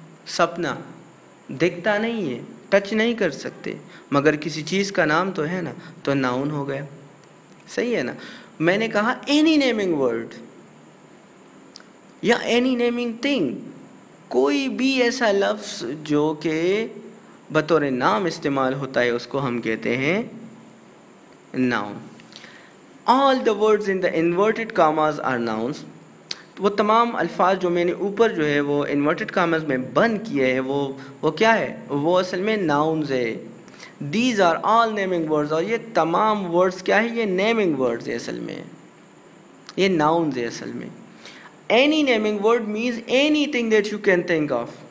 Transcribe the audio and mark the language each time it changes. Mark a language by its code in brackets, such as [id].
[ur] سپنا دکھتا نہیں ہے, ٹچ نہیں کر سکتے, مگر کسی چیز کا نام تو ہے نا, تو ناؤن ہو گیا. صحیح ہے نا. میں نے کہا اینی نیمنگ ورڈ یا اینی نیمنگ تھنگ, کوئی بھی ایسا لفظ جو کہ بطور نام استعمال ہوتا ہے اس کو ہم کہتے ہیں noun. [en] All the words in the inverted commas are nouns. [ur] وہ تمام الفاظ جو میں نے اوپر جو ہے وہ انورٹڈ کامز میں بند کیے ہیں وہ کیا ہے؟ وہ اصل میں nouns ہے. [en] These are all naming words. [ur] اور یہ تمام words کیا ہے؟ یہ naming words ہے اصل میں, یہ nouns ہے اصل میں. [en] Any naming word means anything that you can think of.